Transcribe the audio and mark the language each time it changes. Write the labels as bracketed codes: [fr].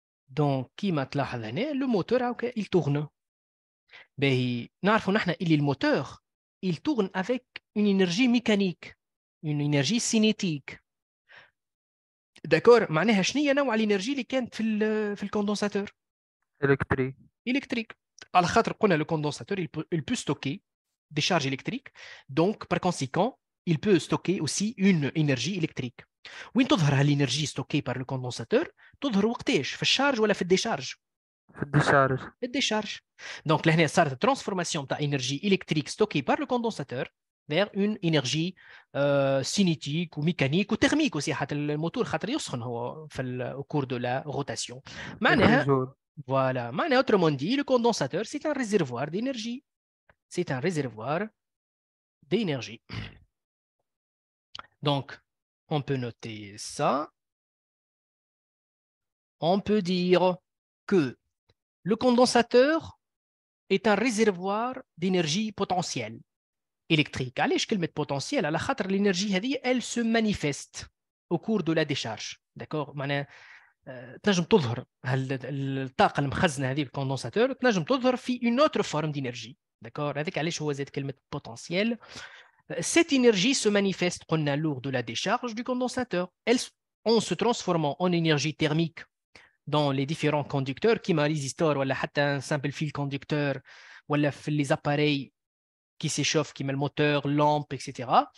[fr] Donc, [ar] كيما تلاحظ هنا [fr] le moteur il tourne. [ar] باهي نعرفوا نحن اللي الموتور [fr] il tourne avec une énergie mécanique, une énergie cinétique. [ar] داكور معناها شنو هي نوع الانرجي اللي كانت في الكوندنساتور؟ [fr] électrique. [ar] على خاطر قلنا [fr] le condensateur il peut stocker des charges électriques, donc par conséquent il peut stocker aussi une énergie électrique. [ar] وين تظهر هالإنرجي ستوكي [fr] par le condensateur؟ [ar] تظهر وقتاش؟ في الشارج ولا في الديشارج؟ في الديشارج. [fr] Donc [ar] لهنا صارت [fr] transformation تاع énergie électrique stockée par le condensateur vers une énergie cinétique ou mécanique ou thermique aussi. [ar] حتى الموتور خاطر يسخن هو في [fr] au cours de la rotation. [ar] معناها [fr] voilà, معناها autrement dit le condensateur c'est un réservoir d'énergie. C'est un réservoir d'énergie. Donc on peut noter ça. On peut dire que le condensateur est un réservoir d'énergie potentielle électrique. [ar] علاش كلمة [fr] potentiel؟ على خاطر l'énergie هذه elle se manifeste au cours de la décharge. [ar] D'accord؟ معناها تنجم تظهر الطاقة المخزنة هذه بالكوندنساتور تنجم تظهر في [fr] une autre forme d'énergie. [ar] D'accord؟ هذيك علاش هو زاد كلمة potentiel. [fr] Cette énergie se manifeste [ar] قلنا [fr] lors de la décharge du condensateur. En se transformant en énergie thermique dans les différents conducteurs qui m'a résisteur ou un simple fil conducteur ou les appareils qui s'échauffent qui met le moteur, lampe, etc.